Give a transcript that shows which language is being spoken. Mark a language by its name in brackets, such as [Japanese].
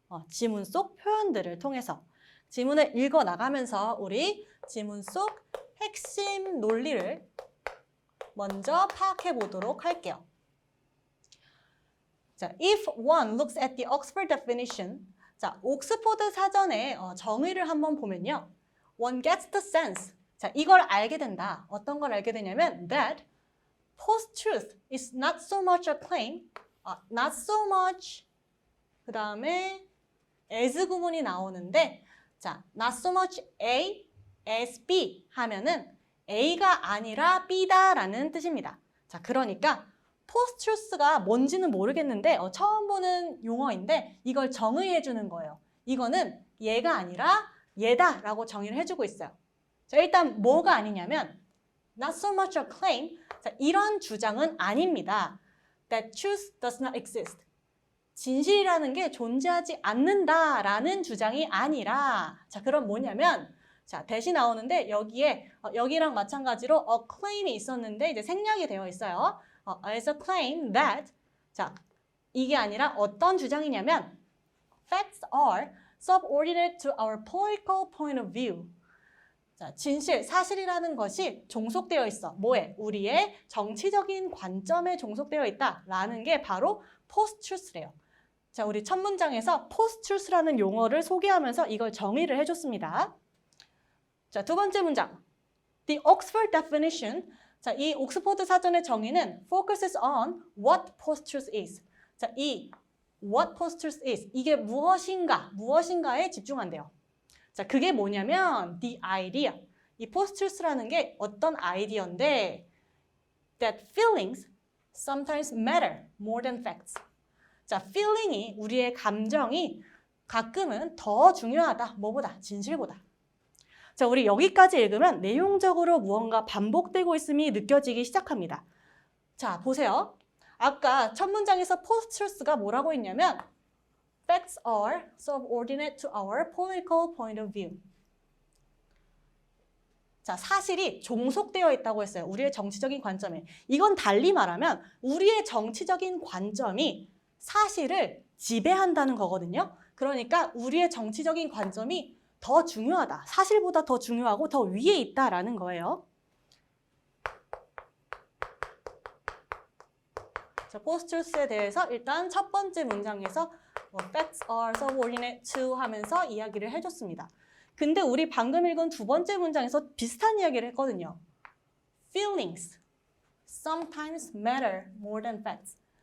[Korean] 지문 속 표현들을 통해서. 지문을 읽어 나가면서 우리 지문 속 핵심 논리를 먼저 파악해 보도록 할게요. 자, if one looks at the Oxford definition, 자, 옥스포드 사전의 정의를 한번 보면요. [English] One gets the sense. 자, 이걸 알게 된다. [Korean] 어떤 걸 알게 되냐면 that post-truth is not so much a claim, not so much 그 다음에 as 구문이 나오는데 자, not so much A as B 하면은 A가 아니라 B다라는 뜻입니다. 자, 그러니까 post-truth가 뭔지는 모르겠는데 처음 보는 용어인데 이걸 정의해 주는 거예요. 이거는 얘가 아니라 얘다라고 정의를 해주고 있어요. 자, 일단 뭐가 아니냐면 not so much a claim. 자, 이런 주장은 아닙니다. [English] That truth does not exist. [Korean] 진실이라는 게 존재하지 않는다라는 주장이 아니라 자, 그럼 뭐냐면 자, 대시 나오는데 여기에 여기랑 마찬가지로 a claim이 있었는데 이제 생략이 되어 있어요. as a claim that [English] 자, 이게 아니라 어떤 주장이냐면 [Korean] facts are subordinate to our political point of view. 자, 진실, 사실이라는 것이 종속되어 있어. 뭐에? 우리의 정치적인 관점에 종속되어 있다라는 게 바로 post-truth래요. 자, 우리 첫 문장에서 post-truth라는 용어를 소개하면서 이걸 정의를 해줬습니다. [English] 자, 두 번째 문장. The Oxford definition. [Korean] 자, 이 옥스포드 사전의 정의는 focuses on what post-truth is. 자, 이 what post-truth is. 이게 무엇인가에 집중한대요. 자, 그게 뭐냐면 the idea. [English] 이 post-truth라는 게 어떤 아이디어인데 [Korean] that feelings sometimes matter more than facts. 자, feeling이 우리의 감정이 가끔은 더 중요하다. 뭐보다? 진실보다. 자, 우리 여기까지 읽으면 내용적으로 무언가 반복되고 있음이 느껴지기 시작합니다. 자, 보세요. [English] 아까 첫 문장에서 post-truth가 뭐라고 했냐면 Facts are subordinate to our political point of view. [Korean] 자, 사실이 종속되어 있다고 했어요. 우리의 정치적인 관점에. 이건 달리 말하면 우리의 정치적인 관점이 사실을 지배한다는 거거든요. 그러니까 우리의 정치적인 관점이 더 중요하다. 사실보다 더 중요하고 더 위에 있다라는 거예요. 자, post-truth에 대해서 일단 첫 번째 문장에서 facts are subordinate to 하면서 이야기를 해줬습니다. 근데 우리 방금 읽은 두 번째 문장에서 비슷한 이야기를 했거든요. [English] Feelings sometimes matter more than facts.